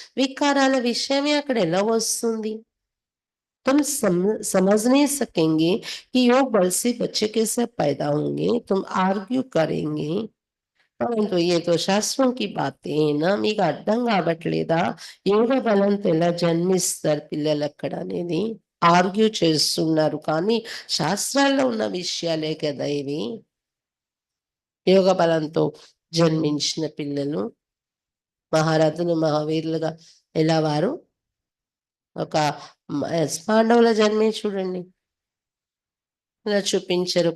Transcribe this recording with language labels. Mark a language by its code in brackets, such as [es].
[te] వికారాల విషయమే అక్కడ ఎలా వస్తుంది. [hi] तुम समझ नहीं सकेंगे कि योग बल से बच्चे कैसे पैदा होंगे. तुम आर्ग्यू करेंगे. परंतु ये तो शास्त्रों की बातें ना. [te] మీకు అర్థం కావట్లేదా యోగ బలంతో ఎలా జన్మిస్తారు పిల్లలు అక్కడ అనేది. ఆర్గ్యూ చేస్తున్నారు కానీ శాస్త్రాల్లో ఉన్న విషయాలే కదా ఇవి. యోగ బలంతో జన్మించిన పిల్లలు మహారథులు మహావీరులుగా ఎలా వారు ఒక పాండవుల జన్మే చూడండి ఇలా చూపించారు.